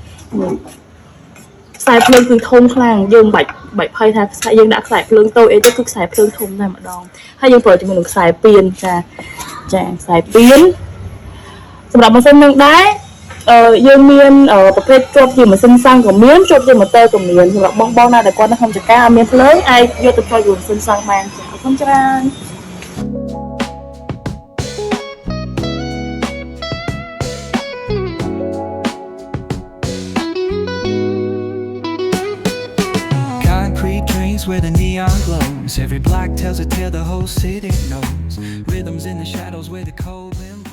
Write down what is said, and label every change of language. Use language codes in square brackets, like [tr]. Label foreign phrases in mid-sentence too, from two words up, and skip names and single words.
[km] ខ្សែភ្លើងគឺធំខ្លាំងយើងបាច់ភ័យថាខ្សែយើងដាក់ខ្សែភ្លើងតូចអីទៅគឺខ្សែភ្លើងធំតែម្ដងហើយយើងប្រើជាមួយនឹងខ្សែពៀនចាខ្សែពៀនសម្រាប់ម៉ាស៊ីននឹងដែរយើងមានប្រភេទជាប់ជាម៉ាស៊ីនសាំងក៏មានជាប់ជាម៉ូទ័រក៏មានសម្រាប់បងណាដែលគាត់នៅក្នុងចក្រអត់មានភ្លើងអាចយកទៅចូលជាមួយម៉ាស៊ីនសាំងបានចាអរគុណច្រើន [en] Concrete trains where the neon glows. Every block tells a tale the whole city knows. Rhythms in the shadows where the cold wind